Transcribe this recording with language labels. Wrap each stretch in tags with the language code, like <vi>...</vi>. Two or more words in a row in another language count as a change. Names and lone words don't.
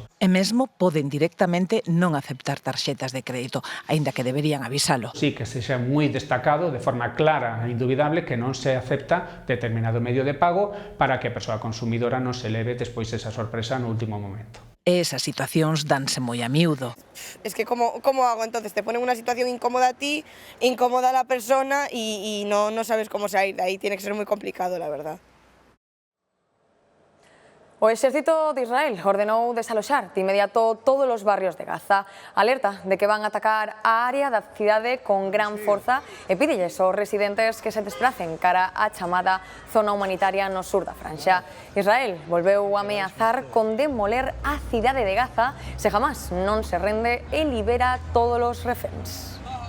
<gl>E mesmo poden directamente non aceptar tarxetas de crédito, aínda que deberían avisalo. Sí, que sexa moi destacado de forma clara e indubidable que non se acepta determinado medio de pago para que a persoa consumidora non se leve despois esa sorpresa no último momento. Esas situacións danse moi a miúdo.</gl> <es>Es que ¿cómo hago entonces? Te ponen una situación incómoda a ti, incómoda a la persona y no sabes cómo salir de ahí. Tiene que ser muy complicado, la verdad.</es> <gl>O exército de Israel ordenou desaloxar de inmediato todos os barrios de Gaza. Alerta de que van a atacar a área da cidade con gran forza e pídelles aos residentes que se desplacen cara á chamada zona humanitaria no sur da Franxa. Israel volveu a ameazar con demoler a cidade de Gaza se jamás non se rende e libera todos os reféns.</gl>